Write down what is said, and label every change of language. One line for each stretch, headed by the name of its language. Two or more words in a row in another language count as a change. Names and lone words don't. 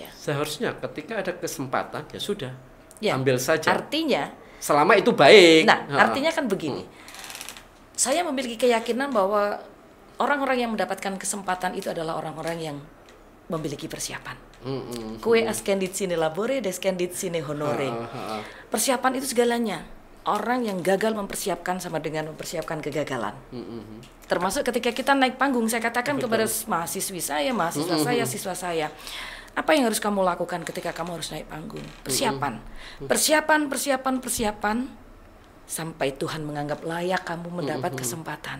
Indonesian: Seharusnya ketika ada kesempatan ya sudah, ambil saja. Artinya, selama itu baik. Nah, artinya kan begini. Saya memiliki keyakinan bahwa orang-orang yang mendapatkan kesempatan itu adalah orang-orang yang memiliki persiapan.
Latin: Kue ascendit sine labore, descendit sine honore.
Indonesian: Persiapan itu segalanya. Orang yang gagal mempersiapkan sama dengan mempersiapkan kegagalan. Termasuk ketika kita naik panggung, saya katakan kepada mahasiswa saya, siswa saya, apa yang harus kamu lakukan ketika kamu harus naik panggung? Persiapan. Persiapan, sampai Tuhan menganggap layak kamu mendapat kesempatan.